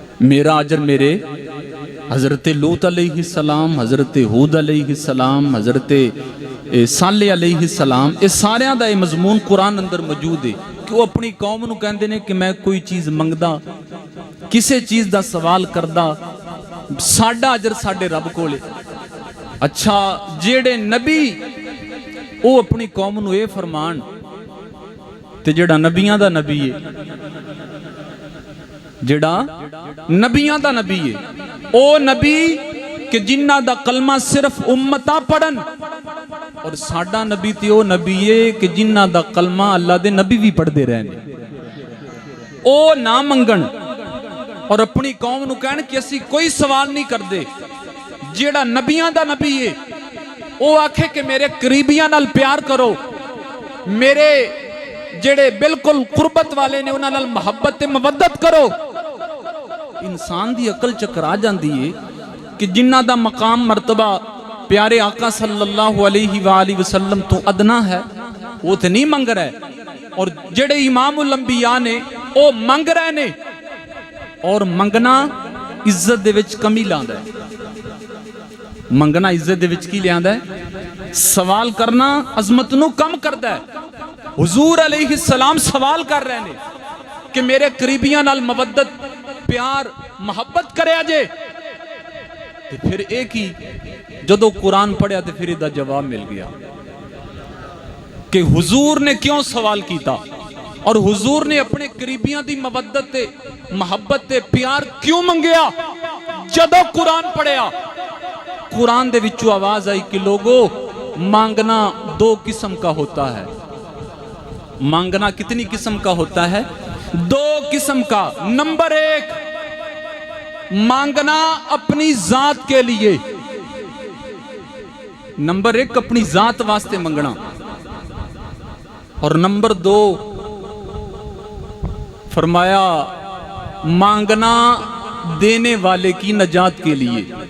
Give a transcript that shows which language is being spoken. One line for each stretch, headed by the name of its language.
Punjabi: میرا اجر میرے حضرت لوط علیہ السلام، حضرت ہود علیہ السلام، حضرت صالح علیہ السلام، یہ سارے دا یہ مضمون قرآن اندر موجود ہے کہ وہ اپنی قوم نو کہندے نے کہ میں کوئی چیز منگدا، کسے چیز دا سوال کردا، ساڈا اجر ساڈے رب کول ہے. اچھا جیڑے نبی وہ اپنی قوم نو اے فرمان، تے جیڑا نبیاں دا نبی ہے، جیڑا نبیاں دا نبی ہے، او نبی کہ جنہ دا کلمہ صرف امتاں پڑھن، اور ساڈا نبی تے او نبی ہے کہ جنہ دا کلمہ اللہ دے نبی بھی پڑھ دے رہنے. او نہ منگن اور اپنی قوم نو کہن کہ اسی کوئی سوال نہیں کر دے. جیڑا نبیاں دا نبی ہے او آکھے کہ میرے قریبیاں نال پیار کرو، میرے جڑے بالکل قربت والے نے انہاں نال محبت تے مودت کرو. انسان دی عقل چکرا جاندی ہے کہ جنہ دا مقام مرتبہ پیارے آقا صلی اللہ علیہ وآلہ وسلم تو ادنا ہے وہ تے نہیں منگ رہے، اور جڑے امام الانبیاء نے او منگ رہے نے. اور منگنا عزت دے وچ کمی لاندا ہے، منگنا عزت دے وچ کی لیاندا ہے، سوال کرنا عظمت نو کم کردا ہے. حضور علیہ السلام سوال کر رہے نے کہ میرے قریبیاں نال مودت پیار محبت کرے آجے. تے پھر ایک ہی جدو قرآن پڑھیا تے پھر دا جواب مل گیا کہ حضور نے کیوں سوال کیتا، اور حضور نے اپنے قریبیاں دی مودت تے محبت تے پیار کیوں منگیا. جدو قرآن پڑھیا قرآن دے وچوں آواز آئی کہ
Urdu: لوگو مانگنا دو قسم کا ہوتا ہے. مانگنا کتنی قسم کا ہوتا ہے؟ دو قسم کا. نمبر ایک، مانگنا اپنی ذات کے لیے،
Punjabi: نمبر ایک اپنی ذات واسطے منگنا،
Urdu: اور نمبر دو فرمایا مانگنا دینے والے کی نجات کے لیے.